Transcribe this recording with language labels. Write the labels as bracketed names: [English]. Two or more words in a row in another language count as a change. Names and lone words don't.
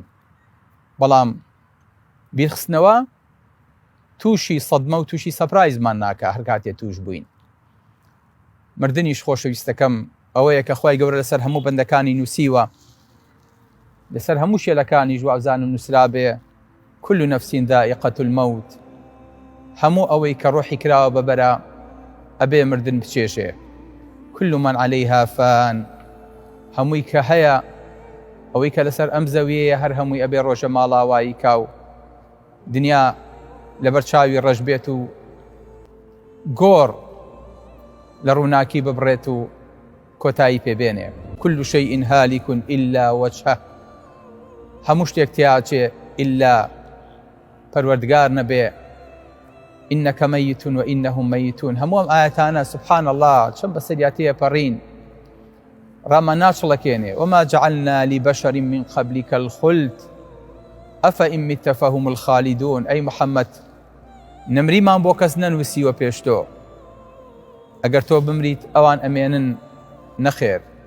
[Central Kurdish] بەڵام بیرخستنەوە تووشی سەدمە و تووشی سەپرایزمان ناکە هەر کاتێ توش بووین. مردنیش خۆشەویستەکەم ئەوەیە کە خوای گەورە لەسەر هەموو بەندەکانی نووسیوە، لەسەر هەموو شێلەکانی ژوابزان و نووسرا بێ [Arabic] كل نفس ذائقة الموت. [Central Kurdish] هەموو ئەوەی کە ڕۆحی کراوە بەبەرە ئەبێ مردن بچێشێ. [Arabic] كل من عليها فان. [Central Kurdish] هەمووی کە هەیە ئەوەی کە لەسەر ئەم زەویەیە هەر هەمووی ئەبێ ڕۆژە ماڵاوایی کاو دنیا لەبەر چاوی ڕەش بێت و گۆڕ لە ڕووناکی ببڕێت و کۆتایی پێبێنێ. [Arabic] كل شيء هالك إلا وجهه. [Central Kurdish] هەموو شتێک تیاچێ إلا پەروەردگار نەبێ. [Arabic] إنك ميت وإنهم ميتون. [Central Kurdish] هەموو ئەم ئاەتانە [Arabic] سبحان الله [Central Kurdish] چەند بەسەریاتەیە پەڕین ڕامان ناچڵەکێنێ. [Arabic] وما جعلنا لبشر من قبلك الخلد أفإن مت فهم الخالدون. [Central Kurdish] ئەی محەممەد نمریمان بۆ کەس نەنووسیوە پێش تۆ، ئەگەر تۆ بمریت ئەوان ئەمێنن نەخێر.